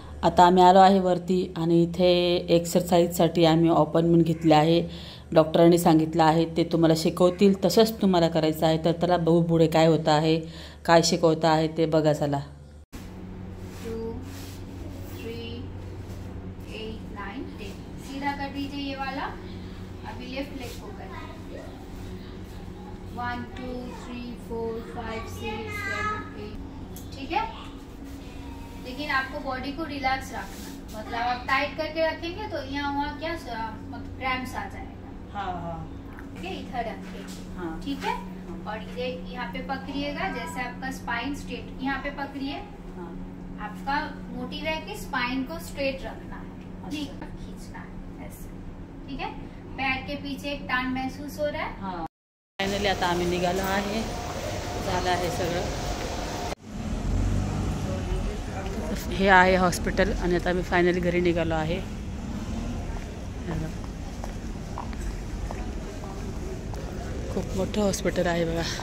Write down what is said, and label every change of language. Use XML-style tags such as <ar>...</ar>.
<mr>आता आम्ही आलो आहे वरती आणि इथे एक्सरसाइजसाठी आम्ही अपॉइंटमेंट घेतले आहे डॉक्टरांनी सांगितलं आहे ते तुम्हाला शिकवतील तसंच तुम्हाला करायचं आहे तर त्याला बघू पुढे काय होतं आहे काय शिकवतं आहे ते बघा चला</mr> <hi>2 3 8 9 10 सीधा कर दीजिए ये वाला अभी लेफ्ट लेग को कर 1 2 3 4 5 6 7 8 ठीक है लेकिन आपको बॉडी को रिलैक्स रखना मतलब आप टाइट करके रखेंगे तो यहाँ वहाँ क्या मतलब क्रैम्प्स आ जाएगा ठीक है इधर रखिए ठीक है और ये यहाँ पे पकड़िएगा जैसे आपका स्पाइन स्ट्रेट यहाँ पे पकड़िए आपका मोटी रह के स्पाइन को स्ट्रेट रखना है ठीक खींचना है ऐसे ठीक है पैर के पीछे एक टान महसूस हो रहा है</hi> <mr>फायनली आता आम्ही निघालो आहे झालं आहे सगळं हे आहे हॉस्पिटल आणि आता आम्ही फायनली घरी निघालो आहे खूप मोठं हॉस्पिटल आहे बघा</mr>